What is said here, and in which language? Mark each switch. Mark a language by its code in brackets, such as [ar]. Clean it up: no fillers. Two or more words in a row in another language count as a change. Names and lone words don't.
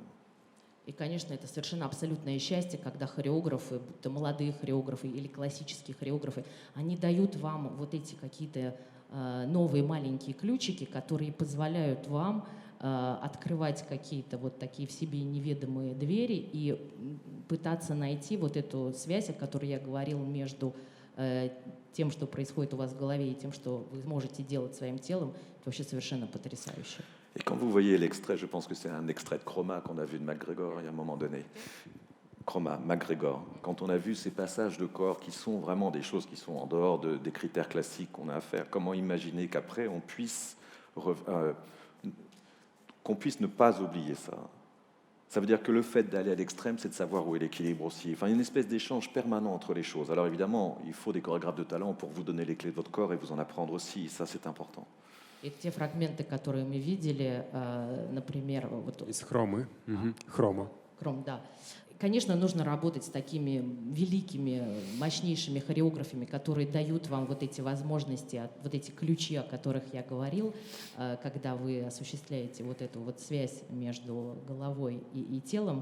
[ru] И, конечно, это совершенно абсолютное счастье, когда хореографы, будто молодые хореографы или классические хореографы, они дают вам вот эти какие-то новые маленькие ключики, которые позволяют вам открывать какие-то вот такие в себе неведомые двери и пытаться найти вот эту связь, о которой я говорила, между тем, что происходит у вас в голове, и тем, что вы можете делать своим телом. Это вообще совершенно потрясающе. [fr] Et quand vous voyez l'extrait, je pense que c'est un extrait de Chroma qu'on a vu de MacGregor il y a un moment donné. Chroma, MacGregor. Quand on a vu ces passages de corps qui sont vraiment des choses qui sont en dehors des critères classiques qu'on a à faire, comment imaginer qu'après on puisse ne pas oublier ça? Ça veut dire que le fait d'aller à l'extrême, c'est de savoir où est l'équilibre aussi. Enfin, il y a une espèce d'échange permanent entre les choses. Alors évidemment, il faut des chorégraphes de talent pour vous donner les clés de votre corps et vous en apprendre aussi. Ça, c'est important. [ru] И те фрагменты, которые мы видели, например, вот Из хромы. Хрома. Кром, да. Конечно, нужно работать с такими великими, мощнейшими хореографами, которые дают вам вот эти возможности, вот эти ключи, о которых я говорил, когда вы осуществляете вот эту вот связь между головой и телом.